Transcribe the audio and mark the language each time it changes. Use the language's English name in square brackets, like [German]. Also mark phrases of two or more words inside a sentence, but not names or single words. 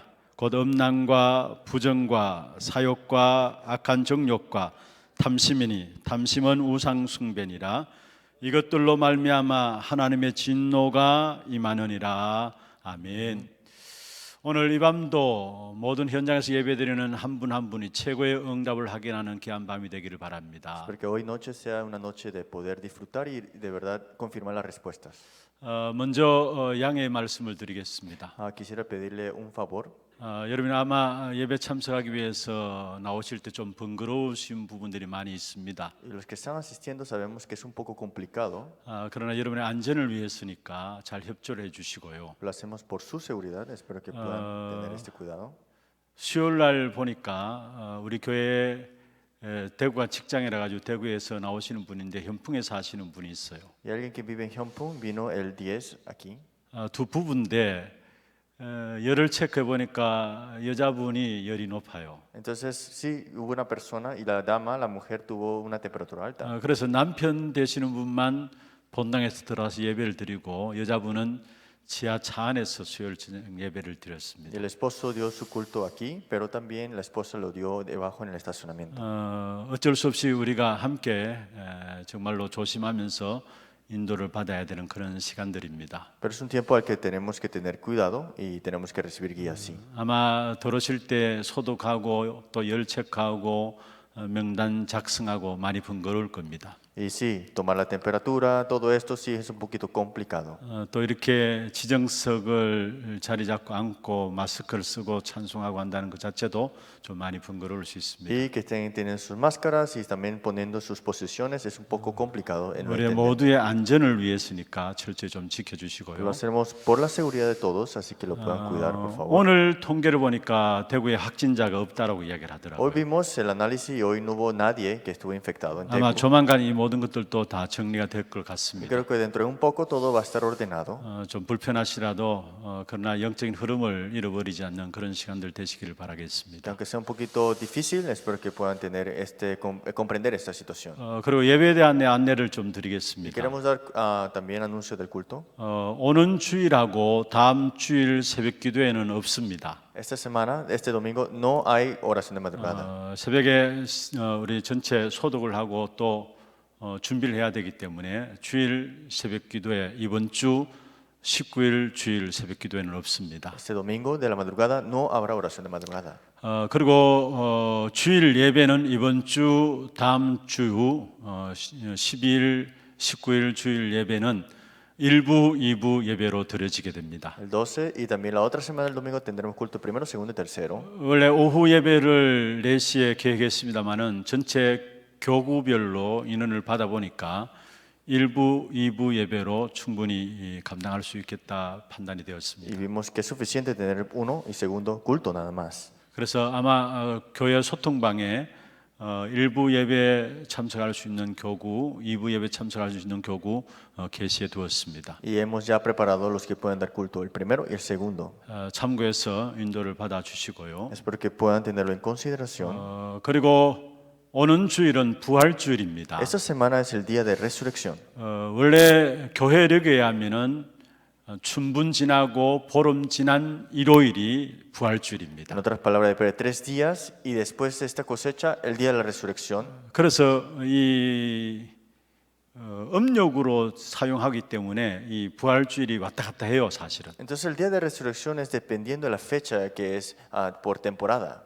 [Korean] 곧 음란과 부정과 사욕과 악한 정욕과 탐심이니 탐심은 우상 숭배니라. 이것들로 말미암아 하나님의 진노가 임하느니라. 아멘. 오늘 이 밤도 모든 현장에서 예배드리는 한 분 한 분이 최고의 응답을 확인하는 귀한 밤이 되기를 바랍니다. [Spanish] Espero que hoy noche sea una noche de poder disfrutar y de verdad confirmar las respuestas. [Korean] 먼저 양해의 말씀을 드리겠습니다. [Spanish] Quisiera pedirle un favor. [Korean] 여러분 아마 예배 참석하기 위해서 나오실 때 좀 번거로우신 부분들이 많이 있습니다. [Spanish] Y los que están asistiendo sabemos que es un poco complicado. [Korean] 그러나 여러분의 안전을 위해서니까 잘 협조를 해주시고요. [Spanish] Lo hacemos por su seguridad. Espero que puedan tener este cuidado. [Korean] 수요일 날 보니까 우리 교회 대구가 직장이라 가지고 대구에서 나오시는 분인데 현풍에 사시는 분이 있어요. [Spanish] Y alguien que vive en Hyunpong vino el 10 aquí. [Korean] 두 부부인데 열을 체크해 보니까 여자분이 열이 높아요. [Spanish] Entonces sí hubo una persona y la dama, la mujer tuvo una temperatura alta. [Korean] 그래서 남편 되시는 분만 본당에서 들어와서 예배를 드리고 여자분은 지하 차 안에서 수요일 저녁 예배를 [Spanish] Y [Korean] 드렸습니다. [Spanish] el esposo dio su culto aquí, pero también la esposa lo dio debajo en el estacionamiento. [Korean] 어쩔 수 없이 우리가 함께 정말로 조심하면서 인도를 받아야 되는 그런 시간들입니다. [Spanish] Pero es un tiempo al que tenemos que tener cuidado y tenemos que recibir guía así. [Korean] 아마 들어오실 때 소독하고 또 열 체크하고 명단 작성하고 많이 번거로울 겁니다. [Spanish] Y sí, tomar la temperatura, todo esto sí es un poquito complicado. [Korean] 또 이렇게 지정석을 자리 잡고 앉고 마스크를 쓰고 찬송하고 한다는 것 자체도 좀 많이 번거로울 수 있습니다. [Spanish] Y que tienen sus máscaras y también poniendo sus posiciones es un poco complicado en no [Korean] 우리 [Spanish] entender. [Korean] 모두의 안전을 위해서니까 철저히 좀 [Spanish] Lo [Korean] 지켜주시고요. [Spanish] hacemos por la seguridad de todos, así que lo puedan cuidar, por favor. [Korean] 오늘 통계를 보니까 대구에 확진자가 없다라고 이야기를 [Spanish] Hoy [Korean] 하더라고요. [Spanish] vimos el análisis y hoy no hubo nadie que estuvo infectado en [Korean] 아마 [Spanish] Daegu. [Korean] 조만간 이 모든 것들도 다 정리가 될 것 [Spanish] Y [Korean] 같습니다. [Spanish] creo que dentro de un poco todo va a estar ordenado. [Korean] 좀 불편하시라도 그러나 영적인 흐름을 잃어버리지 않는 그런 시간들 되시기를 [Spanish] Y [Korean] 바라겠습니다. [Spanish] aunque sea un poquito difícil, espero que puedan tener comprender esta situación. [Korean] 그리고 예배에 대한 안내를 좀 [Spanish] Y [Korean] 드리겠습니다. [Spanish] queremos dar también anuncio del culto. [Korean] 오는 주일하고 다음 주일 새벽 기도에는 없습니다. [Spanish] Esta semana, este domingo, no hay oración de madrugada. [Korean] 새벽에 우리 전체 소독을 하고 또 준비를 해야 되기 때문에 주일 새벽 기도에 이번 주 19일 주일 새벽 기도에는 없습니다. [Spanish] Este domingo de la madrugada no habrá oración de madrugada. [Korean] 그리고 주일 예배는 이번 주 다음 주 12일 19일 주일 예배는 1부, 2부 예배로 드려지게 됩니다. [Spanish] El 12 y también la otra semana del domingo tendremos culto primero, segundo y tercero. [Korean] 원래 오후 예배를 4시에 계획했습니다마는 전체 교구별로 인원을 받아보니까 1부, 2부 예배로 충분히 감당할 수 있겠다 판단이 [Spanish] Y [Korean] 되었습니다. [Spanish] vimos que es suficiente tener uno y segundo culto nada más. [Korean] 그래서 아마 교회 소통방에 1부 예배 참석할 수 있는 교구, 2부 예배 참석할 수 있는 교구 게시해 두었습니다. [Spanish] Y hemos ya preparado los que pueden dar culto, el primero y el segundo. [Korean] 참고해서 인도를 받아 주시고요. [Spanish] Espero que puedan tenerlo en consideración. [Korean] 그리고 오는 주일은 부활주일입니다. [Spanish] Esta semana es el día de resurrección. [Korean] 원래 교회력에 하면은 춘분 지나고 보름 지난 일요일이 [Spanish] En [Korean] 부활주일입니다. [Spanish] otras palabras, después de 3 días y después de esta cosecha, el día de la resurrección. [Korean] 그래서 이 음력으로 사용하기 때문에 이 부활주일이 왔다 갔다 해요, 사실은. [Spanish] Entonces el día de resurrección es dependiendo de la fecha que es por temporada.